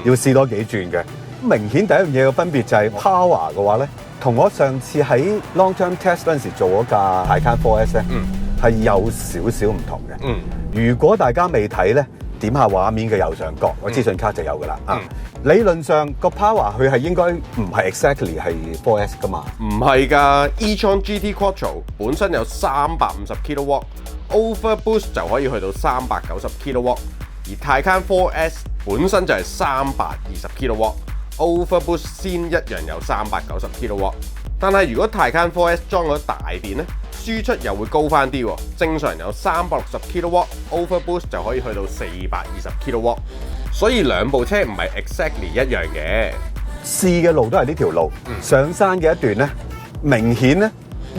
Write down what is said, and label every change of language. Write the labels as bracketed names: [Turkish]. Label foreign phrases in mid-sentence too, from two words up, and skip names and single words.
[Cantonese] 要試多幾轉嘅。明顯第一樣嘢嘅分別就係 power 嘅話咧，同我上次喺 [English] long term test [Cantonese] 嗰陣時做嗰架 Taycan 4S 咧，係有少少唔同嘅。如果大家未睇咧，點下畫面嘅右上角，個資訊卡就有㗎啦。理論上個 power 佢係應該唔係 exactly 係 4S 㗎嘛？唔係㗎 ，e-tron GT Quattro 本身有350 kW，over boost 就可以去到390 kW， 而 Taycan 4S 本身就係320 kW。Overboost 先一樣有390 kW， 但係如果 Taycan 4S 裝咗大電咧，輸出又會高翻啲喎。正常有360 kW，Overboost 就可以去到420 kW， 所以兩部車唔係 exactly 一樣嘅。試嘅路都係呢條路，上山嘅一段咧，明顯咧